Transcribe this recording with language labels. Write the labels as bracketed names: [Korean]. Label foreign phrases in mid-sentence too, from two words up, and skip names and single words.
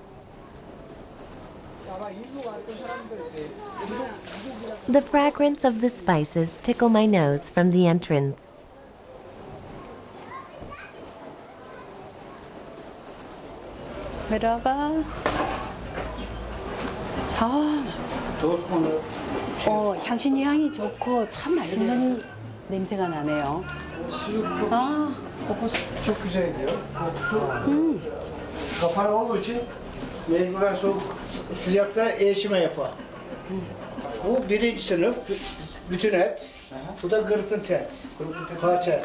[English] The fragrance of the spices tickle my nose from the entrance. [Turkish] merhaba. [Korean] 향신료 향이 좋고 참 맛있는 냄새가 나네요. [Turkish] Kokusu çok güzel diyor. Kapalı olduğu için mecburen soğuk sıcakta eşime yapar. Bu birinci sınıf bütün et. Bu da gırpıntı et. Parça et.